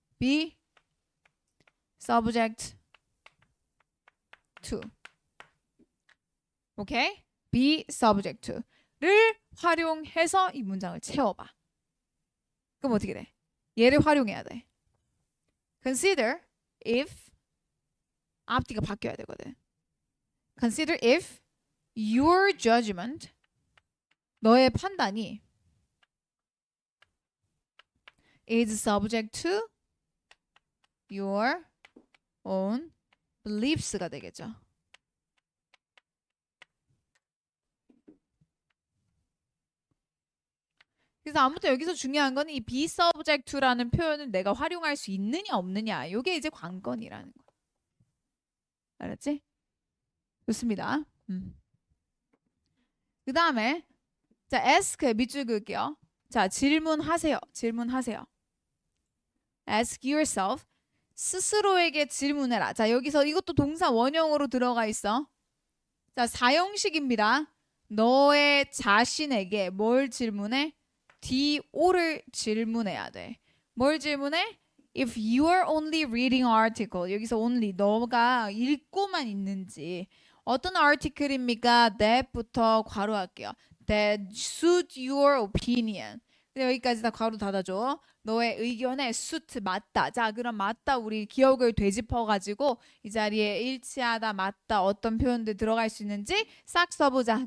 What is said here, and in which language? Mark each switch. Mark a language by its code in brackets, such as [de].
[en] be subject to. 오케이? [ko] be subject to를 활용해서 이 문장을 채워봐. 그럼 어떻게 돼? 얘를 활용해야 돼. consider if 앞뒤가 바뀌어야 되거든. [en] consider if your judgment [ko] 너의 판단이 [en] is subject to your own beliefs가 [ko] 되겠죠. 그래서 아무튼 여기서 중요한 건 이 be subject to라는 표현을 내가 활용할 수 있느냐 없느냐, 이게 이제 관건이라는 거. 알았지? 좋습니다. 그 다음에 자, ask 밑줄 그을게요. 자, 질문하세요. [en] ask yourself. [ko] 스스로에게 질문해라. 자, 여기서 이것도 동사 원형으로 들어가 있어. 자, 사형식입니다. 너의 자신에게 뭘 질문해? DO를 질문해야 돼. 뭘 질문해? [en] If you are only reading article. [ko] 여기서 only 너가 읽고만 있는지. 어떤 article입니까? That부터 괄호할게요. [en] That suit your opinion. [ko] 여기까지 다 괄호 닫아줘. 너의 의견에 suit 맞다. 자, 그럼 맞다 우리 기억을 되짚어가지고 이 자리에 일치하다, 맞다 어떤 표현들 들어갈 수 있는지 싹 써보자.